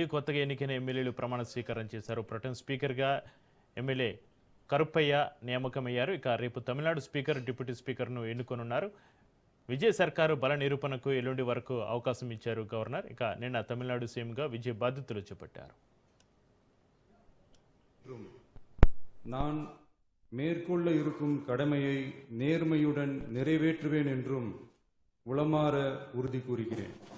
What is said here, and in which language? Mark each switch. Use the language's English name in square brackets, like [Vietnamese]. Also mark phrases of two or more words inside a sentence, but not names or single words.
[Telugu] కొత్తగా ఎన్నికైన ఎమ్మెల్యేలు ప్రమాణ స్వీకారం చేశారు. ప్రొటెం స్పీకర్గా ఎమ్మెల్యే కరుప్పయ్య నియామకమయ్యారు. ఇక రేపు తమిళనాడు స్పీకర్, డిప్యూటీ స్పీకర్ను ఎన్నుకోనున్నారు. విజయ్ సర్కారు బల నిరూపణకు ఎల్లుండి వరకు అవకాశం ఇచ్చారు గవర్నర్. ఇక నిన్న తమిళనాడు సీఎంగా విజయ్ బాధ్యతలు చేపట్టారు. [Tamil] நான் மேற்கொள்ள இருக்கும் கடமையை நேர்மையுடன் நிறைவேற்றுவேன் என்றும் உளமாற உறுதி கூறுகிறேன்.